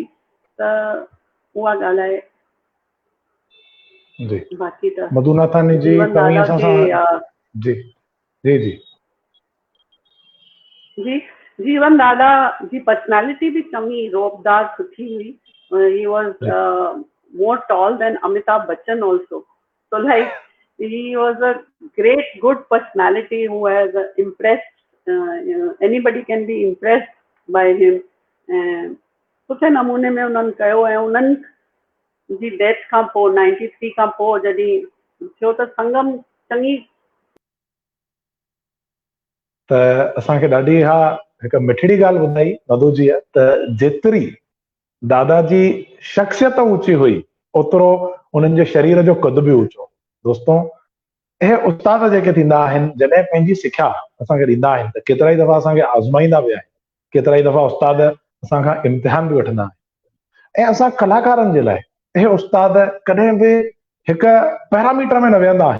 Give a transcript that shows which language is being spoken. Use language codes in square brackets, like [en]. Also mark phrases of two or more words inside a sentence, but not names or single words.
[sd] त उहा ॻाल्हि आहे। जी बाक़ी त मधु नाथानी जी तव्हीं असां सां जी जी जी जी जीवन दादा जी पर्सनैलिटी भी चङी रोबदार सुठी हुई। [en] He was more tall than Amitabh Bachchan also. So like he was a great good personality who has impressed, anybody can be impressed by him. [sd] सुठे नमूने में उन्हनि कयो ऐं उन्हनि जी डेथ खां पोइ 93 खां पोइ जॾहिं थियो त संगम चङी त असांखे ॾाढी हिकु मिठड़ी ॻाल्हि ॿुधाई मधु जीअ, त जेतिरी दादाजी शख्सियत ऊंची हुई ओतिरो उन्हनि जे शरीर जो कद बि ऊंचो। दोस्तो, हे उस्ताद जेके थींदा आहिनि जॾहिं पंहिंजी सिखिया असांखे ॾींदा आहिनि त केतिरा ई दफ़ा असांखे आज़माईंदा बि आहिनि, केतिरा ई दफ़ा उस्ताद असांखां इम्तिहान बि वठंदा आहिनि। ऐं असां कलाकारनि जे लाइ हे उस्ताद कॾहिं बि हिकु पैरामीटर में न वेहंदा आहिनि।